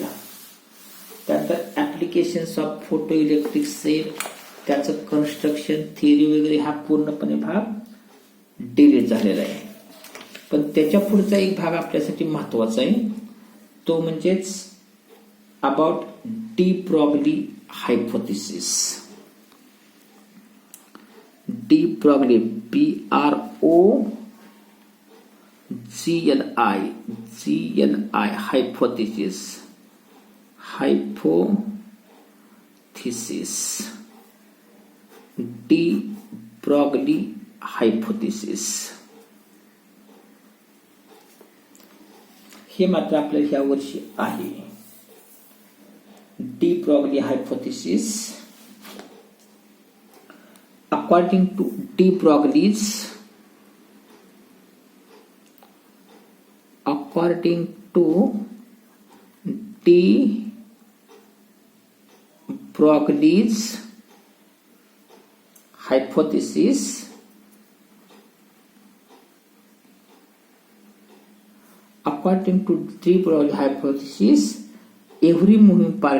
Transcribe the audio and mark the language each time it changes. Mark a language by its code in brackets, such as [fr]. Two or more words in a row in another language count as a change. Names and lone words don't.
[mr] त्यानंतर [en] applications of photo electric cell, [mr] त्याचं कन्स्ट्रक्शन, थिअरी वगैरे हा पूर्णपणे भाग डिलीट झालेला आहे. पण त्याच्या पुढचा एक भाग आपल्यासाठी महत्वाचा आहे, तो म्हणजेच [en] about De Broglie hypothesis. De Broglie, Broglie hypothesis. De Broglie hypothesis. [mr] हे मात्र आपल्याला ह्या वर्षी आहे. [en] De Broglie hypothesis. According to De Broglie's hypothesis, every moving